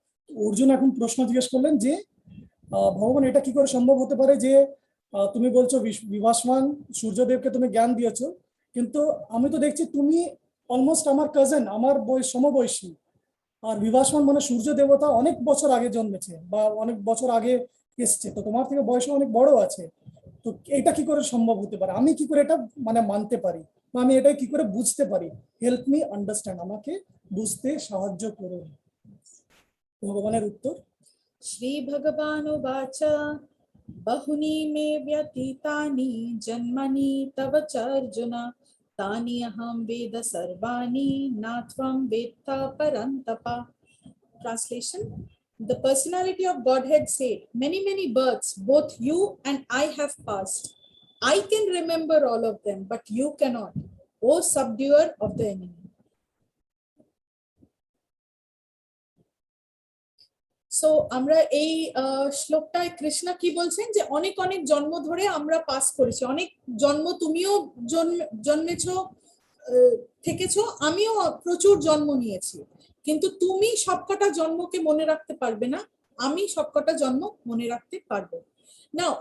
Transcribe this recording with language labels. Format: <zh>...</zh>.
<bn>অর্জুন এখন প্রশ্ন জিজ্ঞেস করলেন যে ভগবান এটা কি করে সম্ভব হতে পারে যে তুমি বলছো বিভাসমান সূর্যদেবকে তুমি জ্ঞান দিয়েছো, কিন্তু আমি তো দেখছি তুমি অলমোস্ট আমার কাজিন, আমার সমবয়সী, আর বিভাসমান মানে সূর্য দেবতা অনেক বছর আগে জন্মেছে বা অনেক বছর আগে এসছে, তো তোমার থেকে বয়স অনেক বড় আছে। তো এটা কি করে সম্ভব হতে পারে, আমি কি করে এটা মানে মানতে পারি, বা আমি এটা কি করে বুঝতে পারি?</bn> <en>help me understand,</en> <bn>আমাকে বুঝতে সাহায্য করুন। ভগবানের উত্তর,</bn> <sa>শ্রী ভগবানুবাচ बहुनी मे व्यतीतानि जन्मनि तव च अर्जुन तानि अहं वेद सर्वाणि नात्वं वेत्ता परन्तप।</sa> <en>Translation: The personality of Godhead said, many births both you and I have passed. I can remember all of them, but you cannot, O subduer of the enemy.</en> <bn>So আমরা এই শ্লোকটায় কৃষ্ণ কি বলছেন যে অনেক জন্ম ধরে আমরা পাস করেছি, অনেক জন্ম তুমিও জন্মেছো থেকেছো, আমিও প্রচুর জন্ম নিয়েছি, কিন্তু তুমি সবকটা জন্মকে মনে রাখতে পারবে না, আমি সবকটা জন্ম মনে রাখতে পারবো না।</bn>